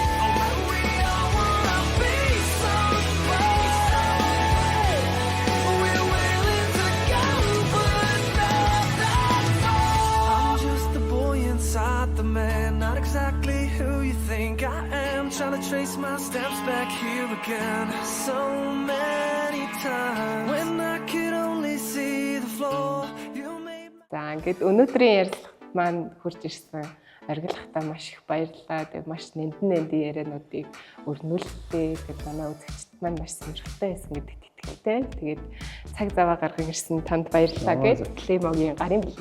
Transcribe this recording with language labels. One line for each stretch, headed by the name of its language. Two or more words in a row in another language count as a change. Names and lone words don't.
English: I'm just the boy inside the man, not exactly who you think I am. Trying to trace my steps back here again. So many times when I could only see the floor, you made my...
Mongolian: За ингээд өнөөдрийн ярилцлага маань хурж ирсэн. Аргалахтаа маш их баярлалаа. Тэгээ маш нэнтэн яриануудыг өрнүүлээ. Тэгээд манай үзэгчд маань маш сонирхолтой байсан гэдэгт итгэлтэй. Тэгээд цаг заваа гарган ирсэн танд баярлалаа гэж Клемогийн гарын билээ.